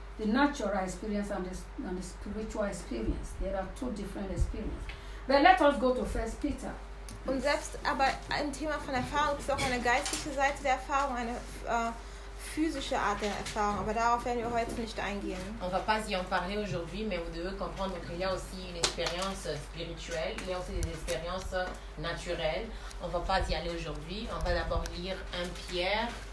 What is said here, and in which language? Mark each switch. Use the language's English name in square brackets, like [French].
[English] The natural experience and the spiritual experience. There are two different experiences. But let us go to 1 Peter. [German] Und selbst aber im Thema von Erfahrung ist auch eine geistliche Seite der Erfahrung, eine physische Art der Erfahrung. Aber darauf werden wir heute nicht eingehen. [French] On va pas y en parler aujourd'hui, mais vous devez comprendre qu'il y a aussi une expérience spirituelle, il y a aussi des expériences naturelles. On va pas y aller aujourd'hui. On va d'abord lire 1 Pierre.